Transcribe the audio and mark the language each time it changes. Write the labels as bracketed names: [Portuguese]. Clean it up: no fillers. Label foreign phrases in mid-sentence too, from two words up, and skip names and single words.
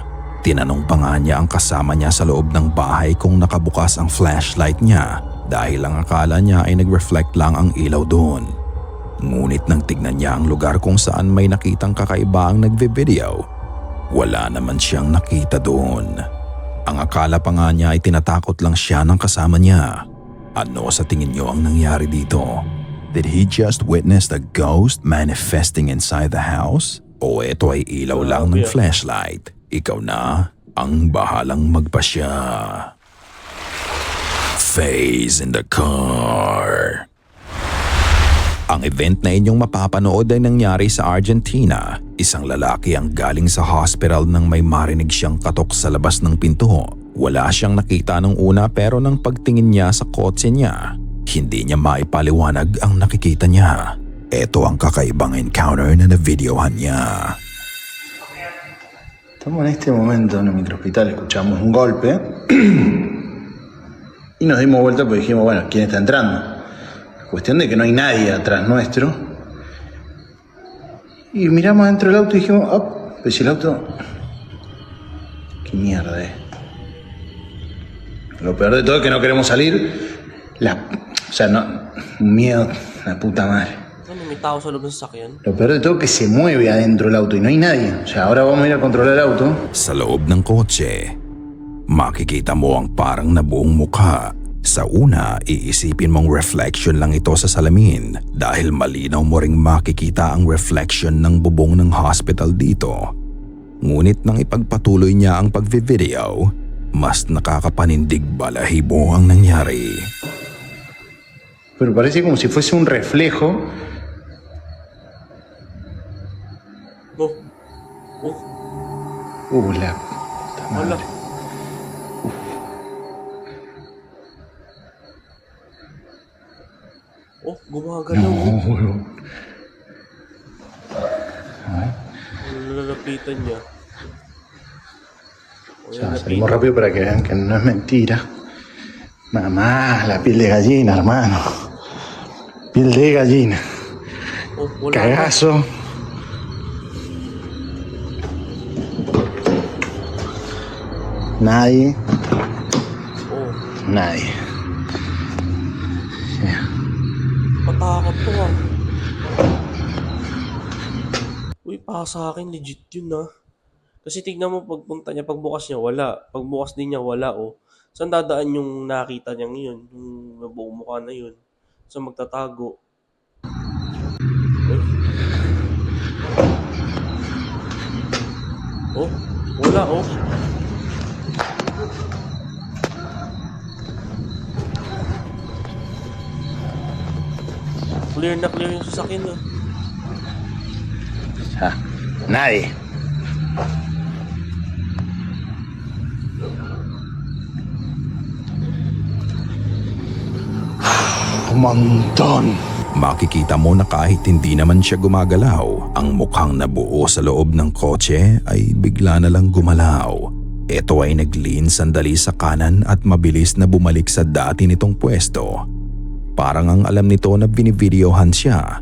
[Filipino] Tinanong pa nga niya ang kasama niya sa loob ng bahay kung nakabukas ang flashlight niya dahil ang akala niya ay nag-reflect lang ang ilaw doon. Ngunit nang tignan niya ang lugar kung saan may nakitang kakaiba ang nagve-video, wala naman siyang nakita doon. Ang akala pa nga niya ay tinatakot lang siya ng kasama niya. Ano sa tingin niyo ang nangyari dito? [English] Did he just witness the ghost manifesting inside the house? [Filipino] O ito ay ilaw lang ng flashlight? Ikaw na ang bahalang magpasya. [English] Phase in the car. [Filipino] Ang event na inyong mapapanood ay nangyari sa Argentina. Isang lalaki ang galing sa hospital nang may marinig siyang katok sa labas ng pinto. Wala siyang nakita nung una pero nang pagtingin niya sa kotse niya, hindi niya maipaliwanag ang nakikita niya. Ito ang kakaibang encounter na na-videohan niya. [Spanish] Estamos en este momento en el microhospital, escuchamos un golpe y nos dimos vuelta porque dijimos, bueno, ¿quién está entrando? Cuestión de que no hay nadie atrás nuestro. Y miramos dentro del auto y dijimos, oh, pues si el auto... ¿Qué mierda es? Lo peor de todo es que no queremos salir. O sea, no, un miedo, la puta madre. [Filipino] Ano, may tao sa loob ng sasakyan? [Spanish] Lo peor de todo es que se mueve adentro del auto y no hay nadie. O sea, ahora vamos a ir a controlar el auto. [Filipino] Sa loob ng kotse, makikita mo ang parang nabuong mukha. Sa una, iisipin mong reflection lang ito sa salamin dahil malinaw mo ring makikita ang reflection ng bubong ng hospital dito. Ngunit nang ipagpatuloy niya ang pagvi-video, mas nakakapanindig balahibo ang nangyari. [Spanish] Pero parece como si fuese un reflejo. La puta [Filipino] Wala. [Spanish] madre. [Filipino] Gumagalaw. [Spanish] No. [Filipino] Nalalapitan niya. [Spanish] Ya, salimos rápido para que vean que no es mentira. Mamá, la piel de gallina, hermano. Piel de gallina. [Filipino] Wala. [Spanish] Cagazo. Nadie. Nadie. [Filipino] Patakot to ah. Uy, para sa akin, legit yun ah. Kasi tignan mo pagpunta niya, pagbukas niya, wala. Pagbukas din niya, wala oh. Saan dadaan yung nakita niya ngayon? Yung nabuong mukha na yun? Saan magtatago? Wala oh. Clear na clear yung sasakyan ah. [Spanish] Nadie. Un montón. [Filipino] Makikita mo na kahit hindi naman siya gumagalaw, ang mukhang nabuo sa loob ng kotse ay bigla na lang gumalaw. Ito ay nag-lean sandali sa kanan at mabilis na bumalik sa dati nitong pwesto. Parang ang alam nito na binivideohan siya.